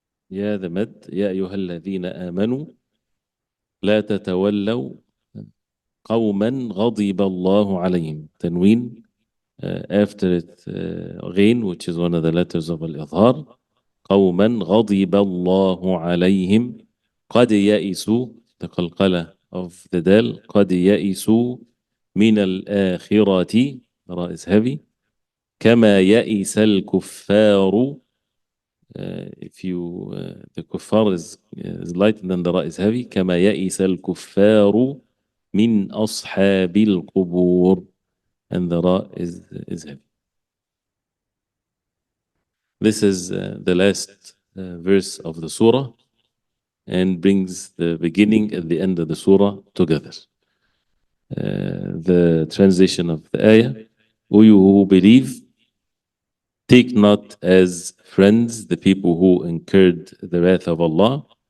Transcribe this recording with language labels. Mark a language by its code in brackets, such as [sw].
[ar] يا ذا مد يا أيها الذين آمنوا لا تتولوا قوما غضب الله عليهم. [en] تنوين after it غين, which is one of the letters of al-Idhar. [ar] قوما غضب الله عليهم. قد يئسوا, [en] the قلقلة of the dal. [ar] قد يئسوا من الآخرة, [en] the ra is heavy. [ar] كما يئس الكفار. [en] If you the kuffar is light, and then the ra is heavy. [ar] كما يئس الكفار من أصحاب القبور, [en] and the ra is heavy. This is the last verse of the surah, and brings the beginning and the end of the surah together. The translation of the ayah: O you who believe, take not as friends the people who incurred the wrath of Allah.